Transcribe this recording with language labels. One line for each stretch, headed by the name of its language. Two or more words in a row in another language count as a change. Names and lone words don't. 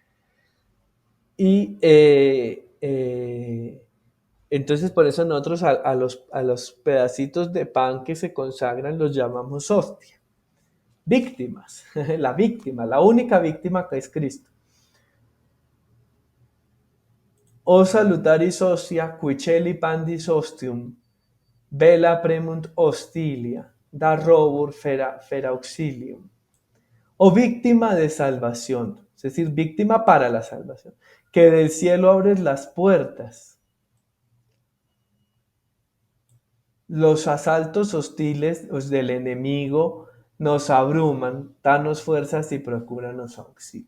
Spanish: Y entonces por eso nosotros a los pedacitos de pan que se consagran los llamamos hostia. Víctimas, la víctima, la única víctima que es Cristo.
Latin: O salutaris hostia, quiceli pandis hostium, vela premunt hostilia, da robur fera auxilium.
Spanish: O víctima de salvación, es decir, víctima para la salvación, que del cielo abres las puertas. Los asaltos hostiles del enemigo nos abruman, danos fuerzas y procúranos auxilio.